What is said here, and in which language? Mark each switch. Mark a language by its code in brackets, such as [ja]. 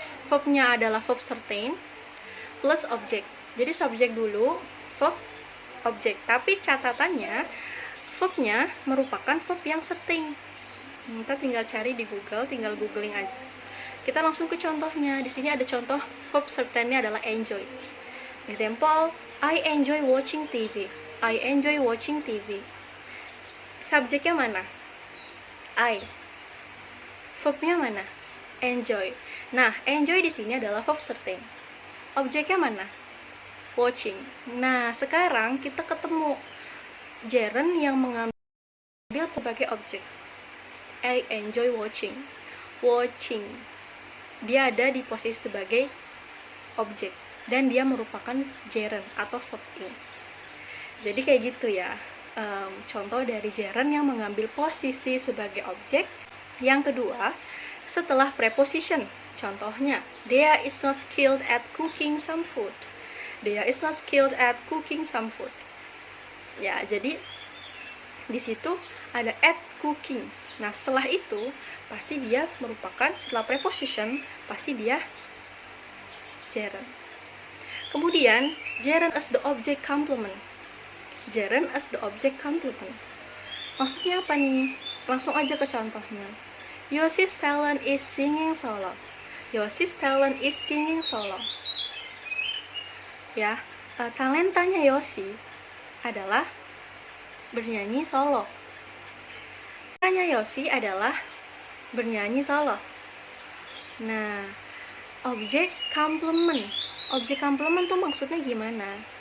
[id] Verbnya adalah verb certain plus objek. Jadi subjek dulu, verb, objek. Tapi catatannya verbnya merupakan verb yang certain. Kita tinggal cari di Google, tinggal googling aja. Kita langsung ke contohnya. Di sini ada contoh verb certain-nya adalah enjoy. [en] Example, I enjoy watching TV. I enjoy watching TV. [id] Subjeknya mana? [en] I. [id] Verbnya mana? [en] Enjoy. [id] Nah, enjoy di sini adalah verb certain. Objeknya mana? Watching. Nah, sekarang kita ketemu gerund yang mengambil sebagai objek. [en] I enjoy watching. Watching. [id] Dia ada di posisi sebagai objek dan dia merupakan gerund atau verb in. Jadi kayak gitu ya. Contoh dari gerund yang mengambil posisi sebagai objek. Yang kedua, setelah preposition. Contohnya, [en] Dea is not skilled at cooking some food. Dea is not skilled at cooking some food. [id] Ya, jadi di situ ada at cooking. Nah, setelah itu pasti dia merupakan, setelah preposition pasti dia gerund. Kemudian [en] gerund as the object complement. Gerund as the object complement. [id] Maksudnya apa nih? Langsung aja ke contohnya. [en] Yoshi's talent is singing solo. Yoshi's talent is singing solo. [id] Ya, talentanya Yoshi adalah bernyanyi solo. Talentanya Yoshi adalah bernyanyi solo. Nah, objek complement. Objek complement tuh maksudnya gimana?